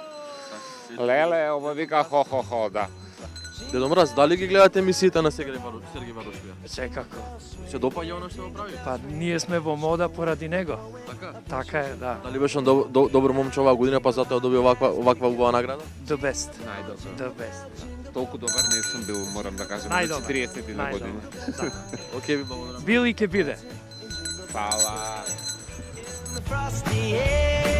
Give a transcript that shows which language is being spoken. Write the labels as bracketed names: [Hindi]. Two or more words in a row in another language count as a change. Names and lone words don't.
[Macedonian] Леле, ова вика хо, да. Дедо Мраз, дали ги гледате емисиите на Сергеј Варошлија? Секако. Се допаѓа она што го прави? Па ние сме во мода поради него. Така? Така е, да. Дали беше добро момче оваа година, па затоа доби оваква убава награда? [English] The best. [Macedonian] Најдобро. [English] The best. [Macedonian] Толку добар не сум бил, морам да кажам, на 40 на година. Океј, ви благодарам. Бил и ке биде. Фала.